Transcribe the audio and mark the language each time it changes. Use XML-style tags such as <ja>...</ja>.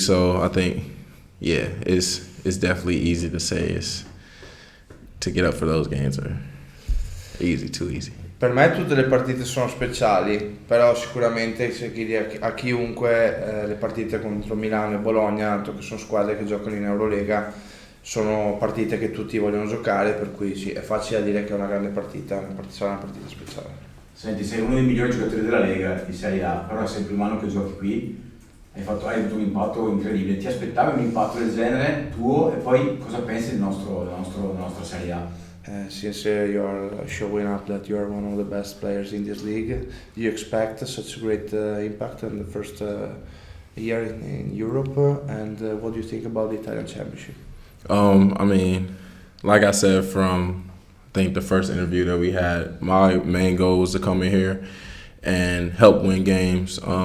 <en>So I think, yeah, it's definitely easy to say to get up for those games are easy, too easy.</en> <it>Per me tutte le partite sono speciali, però sicuramente se chiedi a chiunque le partite contro Milano e Bologna, tanto che sono squadre che giocano in Eurolega, sono partite che tutti vogliono giocare, per cui sì, è facile da dire che è una grande partita, sarà una partita speciale. Senti, sei uno dei migliori giocatori della Lega di Serie A, però sei il primo anno che giochi qui, hai avuto un impatto incredibile. Ti aspettavi un impatto del genere tuo e poi cosa pensi della nostra Serie A?</it> <en>Since you are showing up that you are one of the best players in this league, do you expect such a great impact in the first year in Europe? And what do you think about the Italian Championship? I mean, like I said from I think the first interview that we had, my main goal was to come in here and help win games.</en>